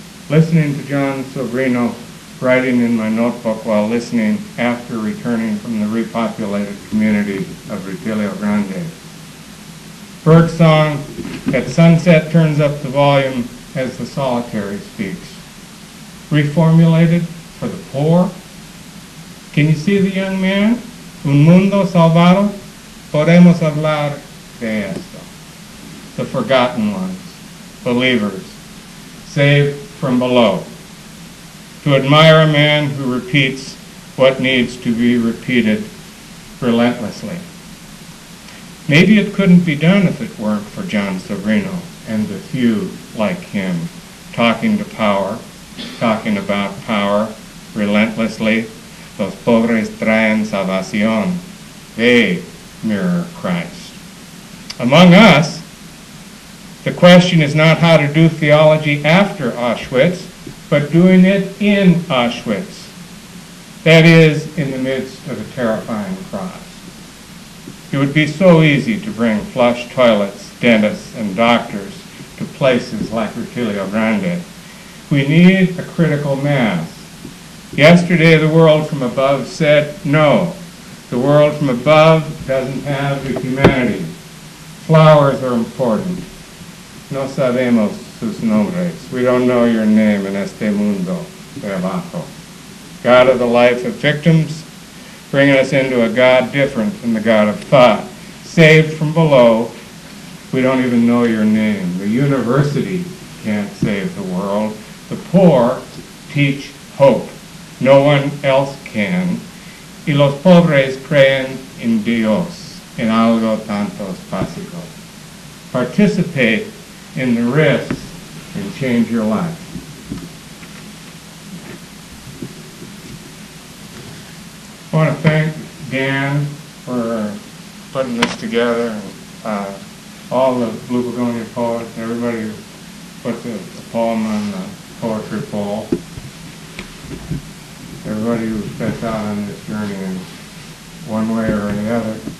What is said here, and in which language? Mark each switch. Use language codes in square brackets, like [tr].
[en] Listening to John Sobrino, writing in my notebook while listening after returning from the repopulated community of Retiro Grande. Bird song, at sunset turns up the volume as the solitary speaks. Reformulated for the poor. Can you see the young man? [es] Un mundo salvado, podemos hablar de esto. [en] The forgotten ones, believers, saved from below. To admire a man who repeats what needs to be repeated relentlessly. Maybe it couldn't be done if it weren't for John Sobrino and the few like him, talking to power, talking about power relentlessly. [es] Los pobres traen salvación. [en] They mirror Christ. Among us, the question is not how to do theology after Auschwitz, but doing it in Auschwitz. That is, in the midst of a terrifying cross. It would be so easy to bring flush toilets, dentists, and doctors to places like Retiro Grande. We need a critical mass. Yesterday, the world from above said no. The world from above doesn't have the humanity. Flowers are important. [es] No sabemos sus nombres. [en] We don't know your name in [es] este mundo de abajo. [en] God of the life of victims, bringing us into a God different than the God of thought. Saved from below, we don't even know your name. The university can't save the world. The poor teach hope. No one else can. [es] Y los pobres creen en Dios, en algo tanto básico. [en] Participate in the risks and change your life. I want to thank Dan for putting this together, and all the Blue Begonia poets, everybody who puts a poem on the poetry poll, everybody who sets out on this journey in one way or the other.